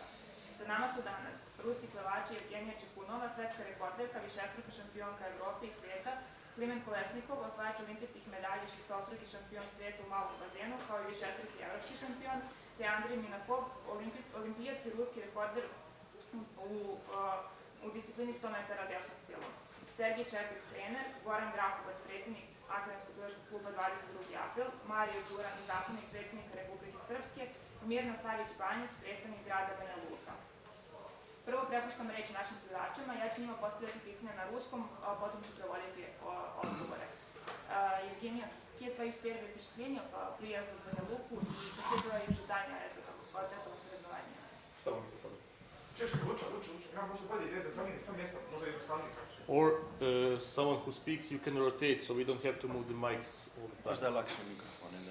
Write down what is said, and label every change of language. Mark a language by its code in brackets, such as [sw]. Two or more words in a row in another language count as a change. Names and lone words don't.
[sr] Sa nama su danas ruski plivači Evgenija Čepunova, svetska rekorderka, višestruka šampionka Evrope i sveta, Klimen Kolesnikov, osvajač olimpijskih medalja i šestostruki šampion sveta u malom bazenu, kao i višestruki evropski šampion, te Andrej Minakov, olimpijac i ruski rekorder u disciplini 100 metara desnom stilom. Sergij Čepik, trener, Goran Grahovac, predsjednik Akademskog plivačkog kluba 22. april, Mario Đuran, zastupnik predsjednika Republike Srpske, Mirna Savić-Banjac, predstavnik grada Banja Luka. Prvo prepuštam reč našim plivačima, ja ću njima postavljati pitanja [ru] на русском, [sr] а потом ću prevoditi odgovore. [ru] Евгения, какие твои первые впечатления по приезду в Бanja Luku и какие твои ожидания от этого соревнования? [sr] Samo mikrofon. Češki, luče. Ja, možda bolje ide da zamijeni sam mjesta, možda jednostavnije. [en] Or someone who speaks, you can rotate, so we don't have to move the mics all the time. [sr] Možda je lakše mikrofon, ne?